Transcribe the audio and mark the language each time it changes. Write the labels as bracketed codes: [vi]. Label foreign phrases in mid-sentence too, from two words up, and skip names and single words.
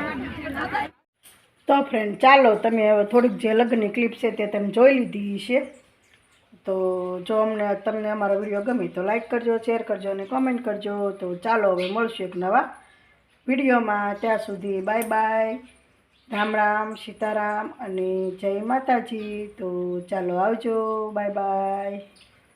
[gu] તો ફ્રેન્ડ ચાલો તમે હવે થોડીક જે લગ્નની ક્લિપ છે તે તમે જોઈ લીધી છે। તો જો અમને તમને અમારો વિડિયો ગમે તો લાઇક કરજો, શેર કરજો અને કૉમેન્ટ કરજો। તો ચાલો હવે મળશું એક નવા વિડીયોમાં. ત્યાં સુધી [en] bye bye, [gu] રામ રામ, સીતારામ અને જય માતાજી. તો ચાલો આવજો, [en] bye bye.